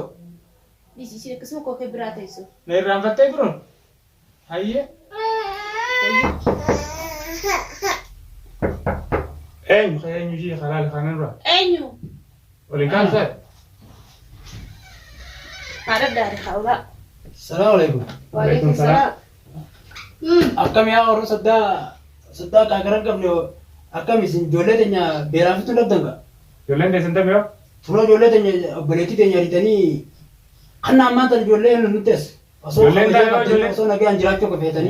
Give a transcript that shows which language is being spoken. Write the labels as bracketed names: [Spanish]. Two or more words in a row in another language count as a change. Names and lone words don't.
[Oromo] Isheen akkasuma kookee biraa teessu. Na irraanfattee biroon. Hayyee. Eenyu ishee halaal kanarra. Eenyu? Waliin kaansaa. Haadha daari haawulaa. [Arabic] Assalamualaikum. Waalaikumsalam. [Oromo] Akkam yaa warra saddaa kaagaran qabne akkam isin ijoollee teenya beeraan fixuu dhabdan ka. Ijoolleen deessan yoo. Fuula ijoollee teenya obboleettii teenya ariitanii kan ammaan tan ijoollee nutti as. Ijoolleen taa'ee ijoollee. Osoo nagaan jiraachuu qofeetanii.